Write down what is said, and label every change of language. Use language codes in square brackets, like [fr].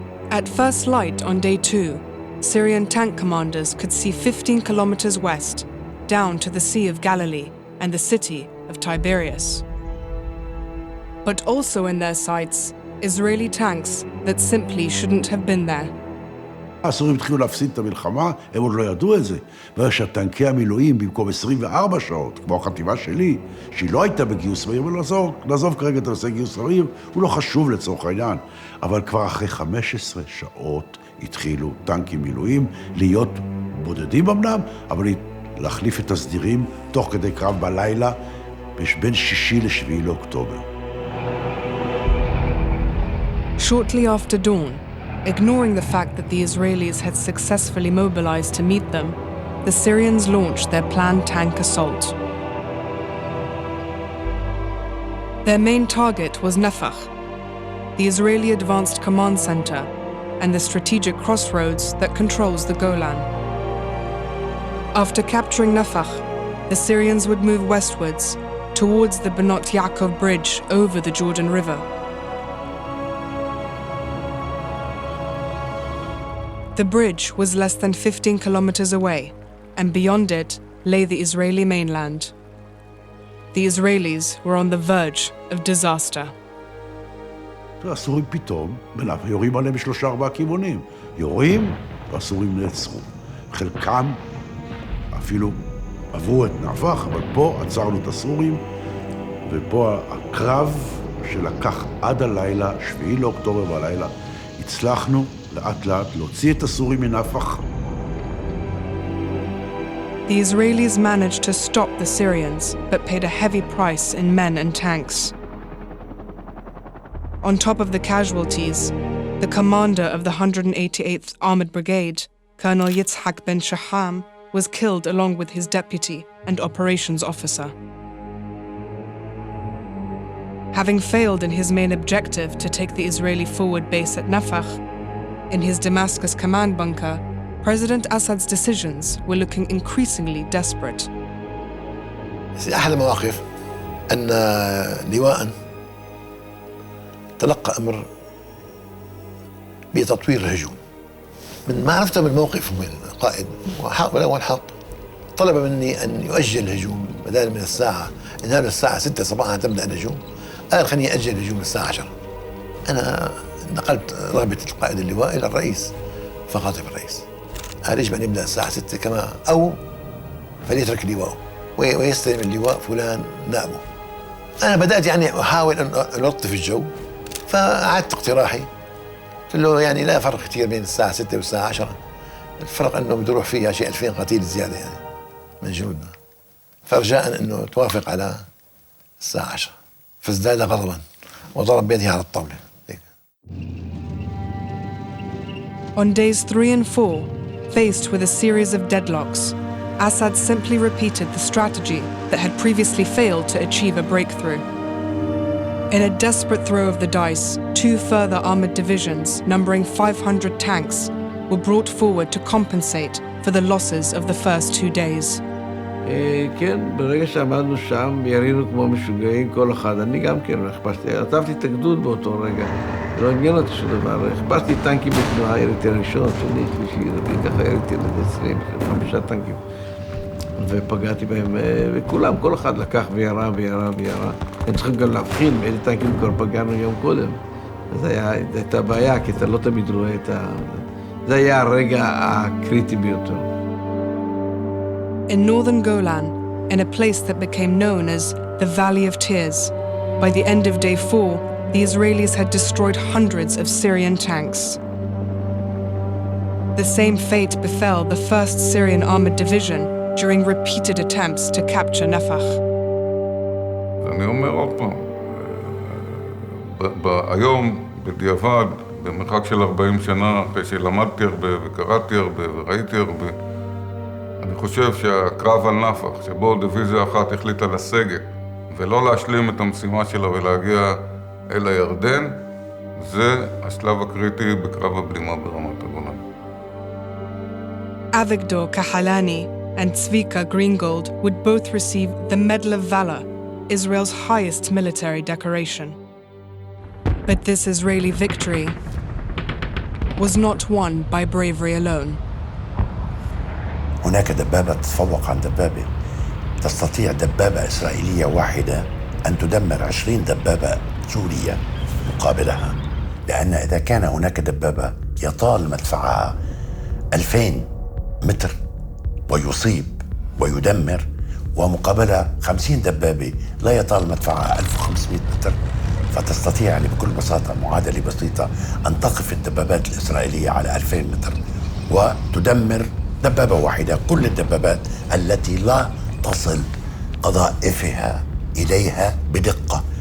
[en] At first light on day 2, Syrian tank commanders could see 15 kilometers west, down to the Sea of Galilee and the city of Tiberias. But also in their sights, Israeli tanks that simply shouldn't have been there. [he] הסורים התחילו להפסיד את המלחמה, הם עוד לא ידעו את זה. ושהטנקי המילואים במקום 24 שעות, כמו החטיבה שלי, שהיא לא הייתה בגיוס מהיר, ולעזוב כרגע את הנושא גיוס מהיר, הוא לא חשוב לצורך העניין. אבל כבר אחרי 15 שעות התחילו טנקים מילואים להיות בודדים אמנם, אבל להחליף את הסדירים תוך כדי קרב בלילה, בין 6 ל-7 לאוקטובר. [en] Shortly after dawn, ignoring the fact that the Israelis had successfully mobilized to meet them, the Syrians launched their planned tank assault. Their main target was Nafach, the Israeli Advanced Command Center, and the strategic crossroads that controls the Golan. After capturing Nafach, the Syrians would move westwards towards the Benot Yaakov bridge over the Jordan River. The bridge was less than 15 kilometers away, and beyond it lay the Israeli mainland. The Israelis were on the verge of disaster. [he] הסורים פתאום, יורים עליהם ב3-4 כיוונים. יורים, והסורים נעצרו. חלקם אפילו עברו את נפח, אבל פה עצרנו את הסורים, ופה הקרב שלקח עד הלילה, 7 לאוקטובר בלילה, הצלחנו לאט לאט להוציא את הסורים מנפח. [en] The Israelis managed to stop the Syrians, but paid a heavy price in men and tanks. On top of the casualties, the commander of the 188th Armored Brigade, Colonel Yitzhak ben Shaham, was killed along with his deputy and operations officer. Having failed in his main objective to take the Israeli forward base at Nafakh, in his Damascus command bunker, President Assad's decisions were looking increasingly desperate. [ar] أحد المواقف أن لواء تلقى أمر بتطوير الهجوم. من معرفته بالموقف من القائد والأول حق طلب مني أن يؤجل الهجوم بدل من الساعة، إن هذا الساعة 6 صباحا تبدأ الهجوم، قال خليني أجل الهجوم الساعة 10. أنا نقلت رغبة القائد اللواء إلى الرئيس، فخاطب الرئيس قال يجب أن يبدأ الساعة 6 كما، أو فليترك لواءه ويستلم اللواء فلان نائبه. أنا بدأت يعني أحاول أن ألطف الجو، فأعدت اقتراحي، قلت له يعني لا فرق كثير بين الساعة 6 والساعة 10، الفرق أنه بده يروح فيها شيء 2000 قتيل زيادة يعني من جنودنا، فرجاء أنه توافق على الساعة 10. فازداد غضبا وضرب بيده على الطاولة. [en] On days 3 and 4, faced with a series of deadlocks, Assad simply repeated the strategy that had previously failed to achieve a breakthrough. In a desperate throw of the dice, 2 further armored divisions, numbering 500 tanks, were brought forward to compensate for the losses of the first 2 days. [he] כן, ברגע שעמדנו שם, ירינו כמו משוגעים, כל אחד, אני גם כן, הכפשתי, עטפתי את הגדוד באותו רגע, לא עניין אותי שום דבר, הכפשתי טנקים בתנועה, יריתי הראשון, שני, שלישי, רביעי, ככה יריתי ל-25 טנקים, ופגעתי בהם, וכולם, כל אחד לקח וירה. הם צריכים גם להבחין באיזה טנקים כבר פגענו יום קודם, אז הייתה בעיה, כי אתה לא תמיד רואה את זה היה הרגע הקריטי ביותר. [en] In northern Golan, in a place that became known as the Valley of Tears, by the end of day 4, the Israelis had destroyed hundreds of Syrian tanks. The same fate befell the 1st Syrian Armored Division during repeated attempts to capture Nafakh. [he] אני אומר עוד פעם, היום בדיעבד, במרחק של 40 שנה, אחרי שלמדתי הרבה וקראתי הרבה וראיתי הרבה, אני חושב שהקרב על נפח, שבו דיוויזיה אחת החליטה לסגת ולא להשלים את המשימה שלה ולהגיע אל הירדן, זה השלב הקריטי בקרב הבלימה ברמת הגולן. [en] Avigdor Kahalani and Tzvika Greengold would both receive the Medal of Valor, Israel's highest military decoration. But this Israeli victory was not won by bravery alone. [ar] هناك دبابة تتفوق عن دبابة. تستطيع دبابة إسرائيلية واحدة أن تدمر 20 دبابة سورية مقابلها، لأن إذا كان هناك دبابة يطال مدفعها 2000 متر ويصيب ويدمر، ومقابلها 50 دبابة لا يطال مدفعها 1500 متر، فتستطيع يعني بكل بساطة معادلة بسيطة أن تقف الدبابات الإسرائيلية على 2000 متر وتدمر دبابة واحدة كل الدبابات التي لا تصل قذائفها إليها بدقة.